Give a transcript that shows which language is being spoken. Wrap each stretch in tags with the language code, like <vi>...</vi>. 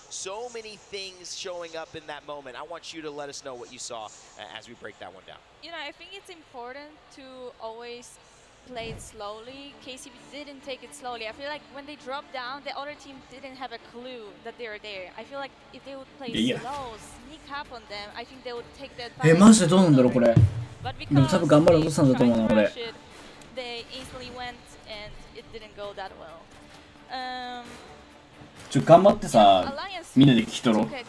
<en>So many things showing up in that moment. I want you to let us know what you saw as we break that one down. You know, I think it's important to always play it slowly. KCP didn't take it slowly. I feel like when they dropped down, the other team didn't have a clue that they were there. I feel like if they would play slow, sneak up on them, I think they would take that advantage.</en> <ja>マジでどうなんだろうこれ。</ja> <en>But</en> <ja>でも多分頑張れ落としたんだと思うなこれ。</ja> <en>they easily went and it didn't go that well.</en> <ja>頑張ってさ、みんなで聞き取ろう。</ja>